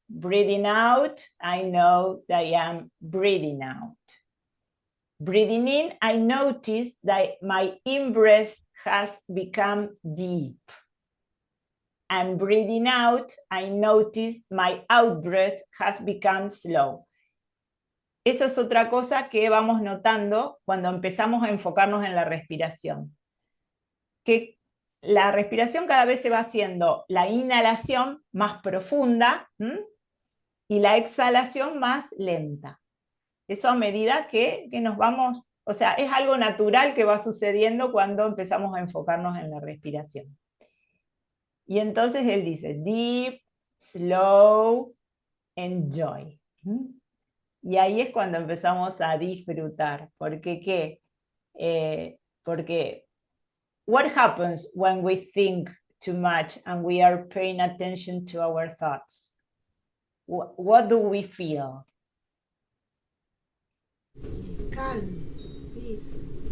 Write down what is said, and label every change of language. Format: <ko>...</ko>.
<en>Breathing out, I know that I am breathing out. Breathing in, I notice that my in-breath has become deep. And breathing out, I notice my out-breath has become slow.</en> <es>Eso es otra cosa que vamos notando cuando empezamos a enfocarnos en la respiración. Que la respiración cada vez se va haciendo la inhalación más profunda y la exhalación más lenta. Eso a medida que nos vamos, o sea, es algo natural que va sucediendo cuando empezamos a enfocarnos en la respiración. Y entonces él dice,</es> <en>deep, slow, enjoy.</en> <es>Y ahí es cuando empezamos a disfrutar. ¿Porque qué? Porque</es> <en>what happens when we think too much and we are paying attention to our thoughts? What do we feel? Calm, peace.</en>